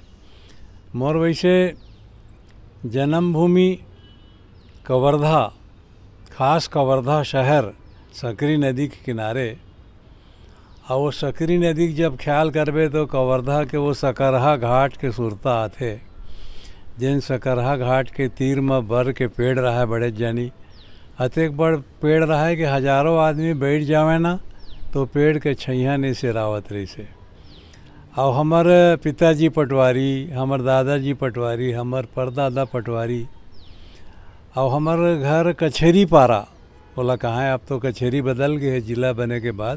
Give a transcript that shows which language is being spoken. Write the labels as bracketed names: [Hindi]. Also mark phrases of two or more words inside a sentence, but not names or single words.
[Chhattisgarhi] मोर वैसे जन्मभूमि कवर्धा, खास कवर्धा शहर सकरी नदी के किनारे। और वो सकरी नदी के जब ख्याल करबे तो कवर्धा के वो सकरहा घाट के सुरता आते, जिन सकरहा घाट के तीर में बर के पेड़ रहा है बड़े जानी। अतेक बड़ पेड़ रहा है कि हजारों आदमी बैठ जावे ना तो पेड़ के छैया नहीं सिरावत रही से। और हमार पिताजी पटवारी, हमार दादाजी पटवारी, हमार परदादा पटवारी। और हमार घर कचहरी पारा बोला कहाँ है, अब तो कचहरी बदल गए है जिला बने के बाद।